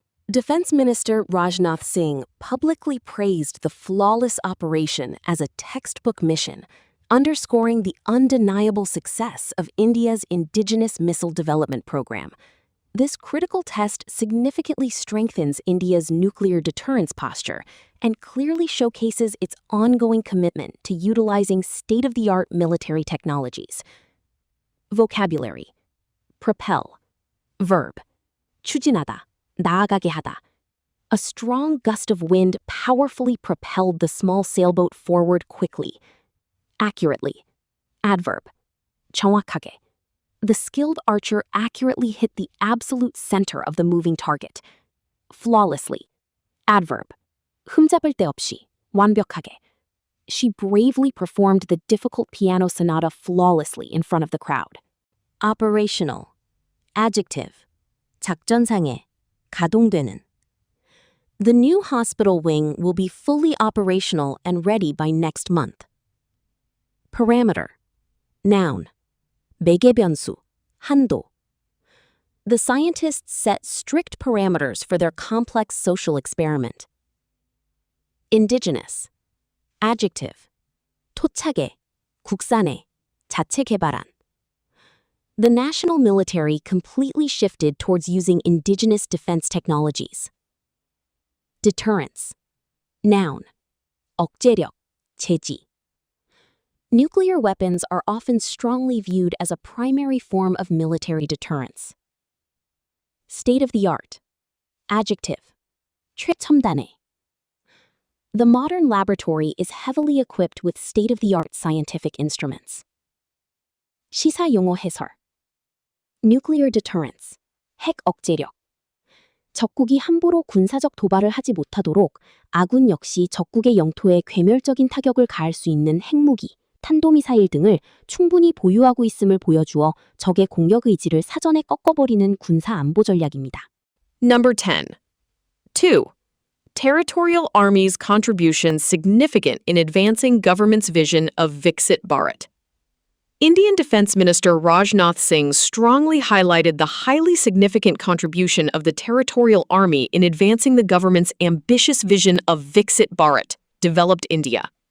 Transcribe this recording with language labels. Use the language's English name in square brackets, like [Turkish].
[English] Defense Minister Rajnath Singh publicly praised the flawless operation as a textbook mission, underscoring the undeniable success of India's indigenous missile development program. This critical test significantly strengthens India's nuclear deterrence posture and clearly showcases its ongoing commitment to utilizing state-of-the-art military technologies. Vocabulary. Propel. Verb. [Korean] 추진하다, 나아가게 하다. [English] A strong gust of wind powerfully propelled the small sailboat forward quickly. Accurately. Adverb. [Korean] 정확하게. [English] The skilled archer accurately hit the absolute center of the moving target. Flawlessly. Adverb. [Korean] 흠잡을 데 없이, 완벽하게. [English] She bravely performed the difficult piano sonata flawlessly in front of the crowd. Operational. Adjective. [Korean] 작전상에, 가동되는. [English] The new hospital wing will be fully operational and ready by next month. Parameter. Noun. [Korean] 매개 변수, 한도. [English] The scientists set strict parameters for their complex social experiment. Indigenous. Adjective. [Korean] 토착의, 국산의, 자체 개발한. [English] The national military completely shifted towards using indigenous defense technologies. Deterrence. Noun. [Korean] 억제력, 제지. [English] Nuclear weapons are often strongly viewed as a primary form of military deterrence. State of the art. Adjective. [Korean] 최첨단의. [English] The modern laboratory is heavily equipped with state-of-the-art scientific instruments. [Korean] 시사 용어 해설. [English] Nuclear deterrence. [Korean] 핵 억제력. 적국이 함부로 군사적 도발을 하지 못하도록 아군 역시 적국의 영토에 괴멸적인 타격을 가할 수 있는 핵무기, 탄도미사일 등을 충분히 보유하고 있음을 보여주어 적의 공격 의지를 사전에 꺾어버리는 군사 안보 전략입니다. [English] Number 10. 2. Territorial Army's contribution significant in advancing government's vision of Viksit Bharat. Indian Defense Minister Rajnath Singh strongly highlighted the highly significant contribution of the Territorial Army in advancing the government's ambitious vision of Viksit Bharat, developed India.